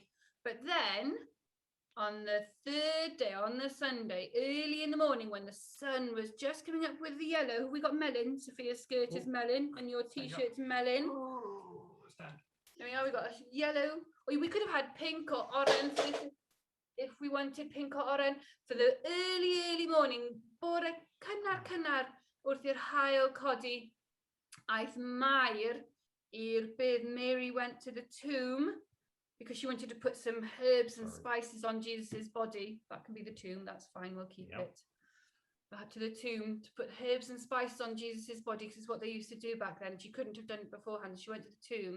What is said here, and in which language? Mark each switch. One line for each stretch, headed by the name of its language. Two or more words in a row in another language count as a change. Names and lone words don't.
English: But then on the third day, on the Sunday, early in the morning, when the sun was just coming up with the yellow, we got melon. Sophia's skirt is melon and your t-shirt's melon. There we are, we got a yellow. Or we could have had pink or orange if we wanted pink or orange. For the early morning,
Welsh: bore cynnar wrth i'r haul codi, aeth Mair i'r bydd.
English: Mary went to the tomb because she wanted to put some herbs and spices on Jesus's body. That can be the tomb, that's fine, we'll keep it. But to the tomb to put herbs and spices on Jesus's body, because it's what they used to do back then. She couldn't have done it beforehand. She went to the tomb.